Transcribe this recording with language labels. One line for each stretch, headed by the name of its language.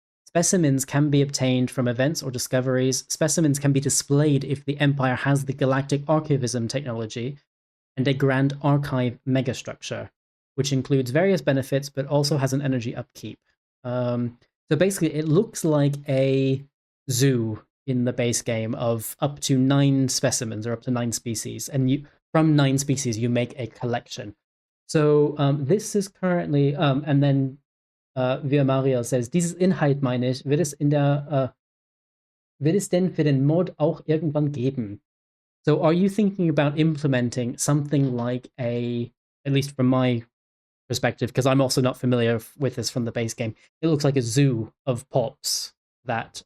English: Specimens can be obtained from events or discoveries. Specimens can be displayed if the empire has the galactic archivism technology and a Grand Archive megastructure, which includes various benefits but also has an energy upkeep. So basically, it looks like a zoo in the base game of up to 9 specimens or up to 9 species, and from 9 species you make a collection. So this is currently, and then Via Mario says,
German: dieses Inhalt meine ich, wird es denn für den Mod auch irgendwann geben?
English: So are you thinking about implementing something like at least from my perspective, because I'm also not familiar with this from the base game, it looks like a zoo of pops that